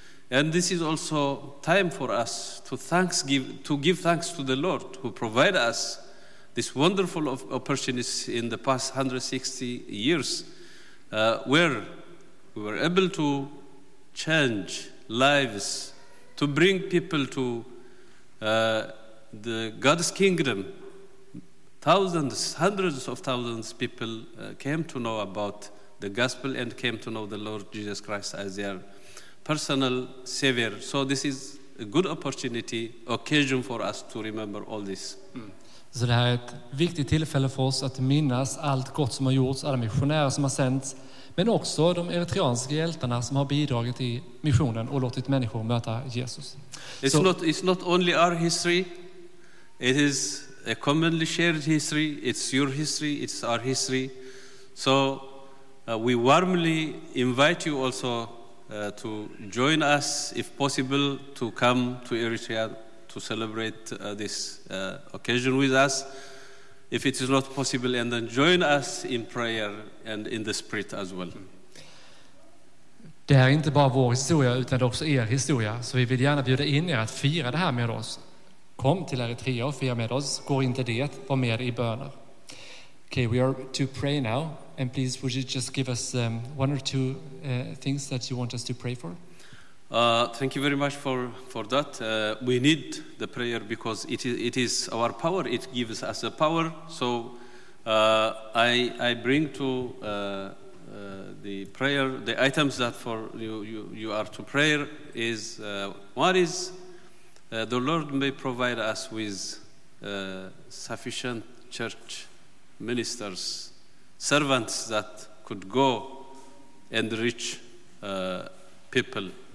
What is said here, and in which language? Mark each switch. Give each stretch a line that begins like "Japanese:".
English: And this is also time for us to give thanks to the Lord who provided us this wonderful opportunity in the past 160 years, where we were able to change lives, to bring people to the God's kingdom. Thousands, hundreds of thousands of people came to know about the gospel and came to know the Lord Jesus Christ as their personal savior. So this is a good opportunity, occasion for us to remember all this.
Swedish: Så det här är ett viktigt tillfälle för oss att minnas allt gott som har gjorts, alla missionärer som har sänts, men också de eritreanska hjältarna som har bidragit i missionen och låtit människor möta Jesus.
English: It's not only our history. It is a commonly shared history. It's your history. It's our history. So we warmly invite you also to join us, if possible, to come to Eritrea to celebrate this occasion with us. If it is not possible, and then join us in prayer and in the spirit as well.
Swedish: Det här är inte bara vår historia utan också er historia, så vi vill gärna bjuda in er att fira det här med oss. Kom till Eritrea och fira med oss. Går inte det, var med i böner.
English: Okay, we are to pray now, and please would you just give us one or two things that you want us to pray for? Thank you very much for that. We need the prayer because it is our power. It gives us a power. So I bring to the prayer the items that for you are to pray is one is the Lord may provide us with sufficient church ministers, servants that could go and reach people.